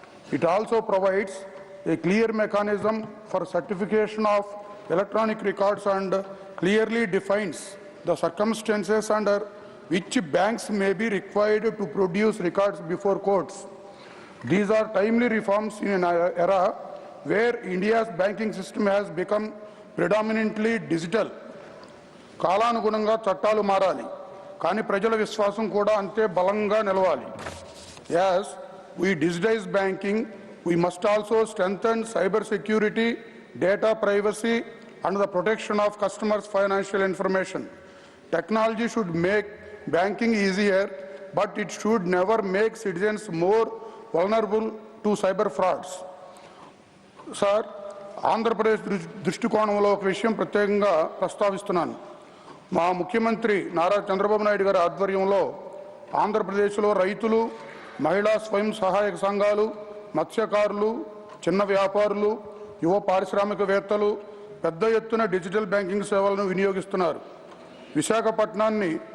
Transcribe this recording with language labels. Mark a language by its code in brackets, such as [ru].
[en] It also provides a clear mechanism for certification of electronic records and clearly defines the circumstances under which banks may be required to produce records before courts. These are timely reforms in an era where India's banking system has become predominantly digital. [te] కాలానుగుణంగా చట్టాలు మారాలి, కానీ ప్రజల విశ్వాసం కూడా అంతే బలంగా నిలవాలి. [en] As we digitize banking, we must also strengthen cyber security, data privacy, and the protection of customers' financial information. Technology should make banking easier, but it should never make citizens more vulnerable to cyber frauds. [te] Sir, Andhra Pradesh దృష్టికోణంలో ఒక విషయం ప్రత్యేకంగా ప్రస్తావిస్తున్నాను. మా ముఖ్యమంత్రి నారా చంద్రబాబు నాయుడు గారి ఆధ్వర్యంలో ఆంధ్రప్రదేశ్లో రైతులు, మహిళా స్వయం సహాయక సంఘాలు, మత్స్యకారులు, చిన్న వ్యాపారులు, యువ పారిశ్రామికవేత్తలు పెద్ద ఎత్తున డిజిటల్ బ్యాంకింగ్ సేవలను వినియోగిస్తున్నారు. విశాఖపట్నాన్ని